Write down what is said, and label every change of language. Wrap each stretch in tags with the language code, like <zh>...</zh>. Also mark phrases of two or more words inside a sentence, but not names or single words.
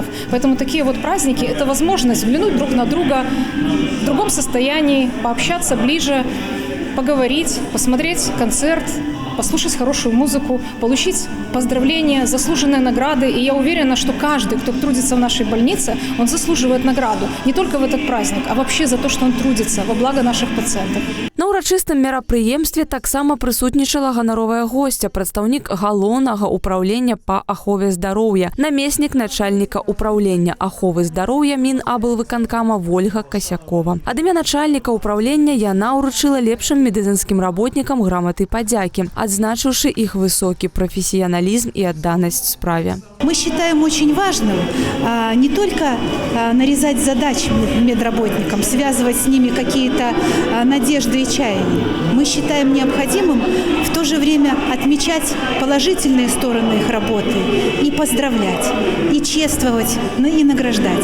<ru>Поэтому такие вот праздники – это возможность взглянуть друг на друга в другом состоянии, пообщаться ближе, поговорить, посмотреть концерт, послушать хорошую музыку, получить поздравления, заслуженные награды. И я уверена, что каждый, кто трудится в нашей больнице, он заслуживает награду. Не только в этот праздник, а вообще за то, что он трудится во благо наших пациентов.</ru> <be>На урачыстым мерапрыемстве таксама прысутнічала ганаровая гостя, прадстаўнік галоўнага ўпраўлення па ахове здароўя, намеснік начальніка ўпраўлення аховы здароўя Мінаблвыканкама Вольга Касякова. Ад імя начальніка ўпраўлення яна ўручыла лепшым медыцынскім работнікам граматы падзякі,</be> <ru>отзначивши их высокий профессионализм и отданность справе. Мы считаем очень важным не только нарезать задачи медработникам, связывать с ними какие-то надежды и чаяния. Мы считаем необходимым в то же время отмечать положительные стороны их работы и поздравлять, и чествовать, и награждать.</ru>